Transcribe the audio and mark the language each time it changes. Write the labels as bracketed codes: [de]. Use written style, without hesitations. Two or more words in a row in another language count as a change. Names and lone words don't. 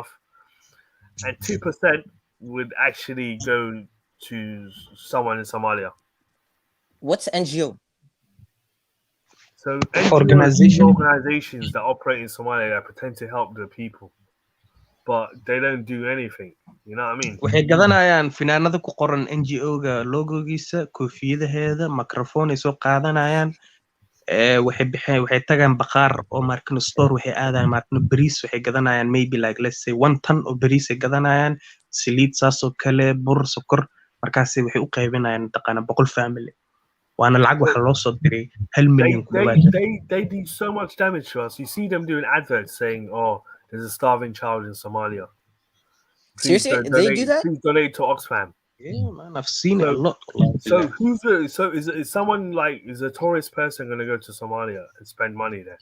[en] And 2% would actually go to someone in Somalia. What's NGO? So organizations that operate in Somalia that pretend to help the people, but they don't do anything. You know what I mean? [so] waxay gadanayaan finaanada ku qoran NGO-ga logogiisa, koofiyadaheeda, microphone ay soo qaadanayaan. waxay tagaan baqaar oo markino store waxay aadayaan markino bariis waxay gadanayaan [en] maybe like let's say [so] 1 ton oo bariis ay gadanayaan, saliid saasoo kale, bur, sokor, markaasi waxay u qaybinayaan taqana 100 family. Waana lacag waxa loo soo diray 1 million ku dhawaad. [en] They do so much damage to us. You see them doing adverts saying, "Oh, there's a starving child in Somalia. Seriously, they do that? Please donate to Oxfam." Yeah, man, I've seen it a lot. So is someone like is a tourist person going to go to Somalia and spend money there?